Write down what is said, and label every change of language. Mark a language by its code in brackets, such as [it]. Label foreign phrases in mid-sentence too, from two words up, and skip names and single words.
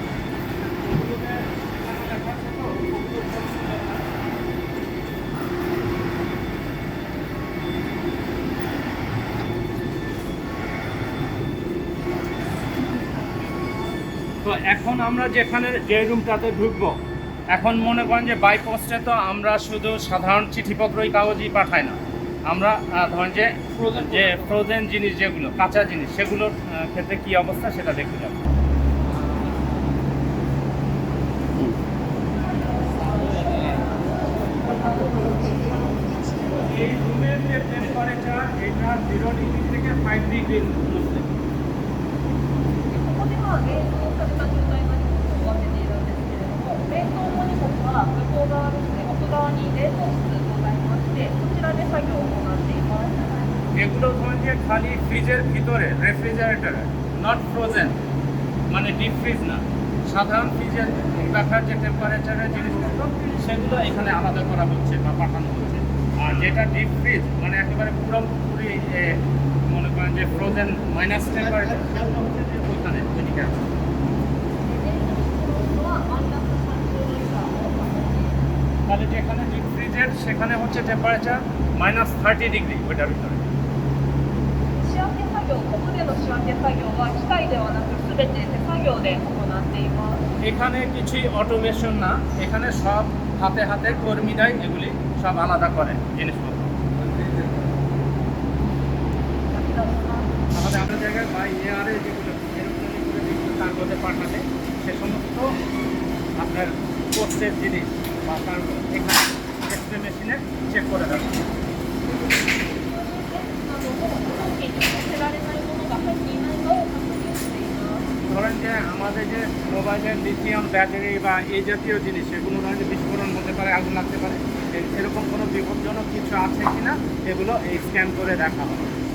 [bn] তো এখন আমরা যেখানে যে রুমটাতে ঢুকবো, এখন মনে করেন যে [en] by post [bn] তো আমরা শুধু সাধারণ চিঠিপত্রই কাগজই পাঠাই না, আমরা ধরেন যে ফ্রোজেন জিনিস যেগুলো কাঁচা জিনিস সেগুলোর ক্ষেত্রে কী অবস্থা সেটা দেখতে যাবো। এই রুমের যে টেম্পারেচার এটা 0 ডিগ্রি থেকে 5 ডিগ্রির মধ্যে। [ja] ここでは冷凍された状態の荷物を分けているんですけれども、冷凍の荷物は向こう側ですね、奥側に冷凍室ございまして、そちらで作業を行っています。 [bn] এগুলো ধরেন যে খালি ফ্রিজের ভিতরে রেফ্রিজারেটরে, [en] not frozen, [bn] মানে [en] deep fridge [bn] না, সাধারণ ফ্রিজের রাখার যে টেম্পারেচারের জিনিসপত্র সেগুলো এখানে আলাদা করা হচ্ছে বা পাঠানো হচ্ছে। আর যেটা [en] deep fridge [bn] মানে একেবারে পুরোপুরি মনে করেন যে [en] frozen minus temperature [bn] সেগুলো হচ্ছে যে ওইখানে ওইদিকে আছে। [ja] はマイナス30度以下を保っています。 [bn] তাহলে যেখানে [en] deep fridge [bn] সেখানে হচ্ছে টেম্পারেচার -30 ডিগ্রি ওইটার ভিতরে। [ja] 仕分け作業、ここでの仕分け作業は機械ではなく全て手作業で行っています。 [bn] এখানে কিছুই অটোমেশন না, এখানে সব হাতে হাতে কর্মীরাই এগুলি সব আলাদা করে জিনিসপত্র। আমাদের আমাদের জায়গায় বা এয়ারে যেগুলো এরোপ্লেনে করে যেগুলো কার্গোতে পাঠালে সে সমস্ত আপনার পোস্টের জিনিস বা কার্গো এখানে [en] X-ray machine [bn] চেক করে দেওয়া। [ja] 商品に載せられないものが入っていないかを確認しています。 [bn] ধরেন যে আমাদের যে [en] mobile lithium battery [bn] বা এই জাতীয় জিনিস সেগুলো ধরেন যে বিস্ফোরণ হতে পারে, আগুন লাগতে পারে, এরকম কোনো বিপজ্জনক কিছু আছে কিনা এগুলো এই স্ক্যান করে দেখা হয়।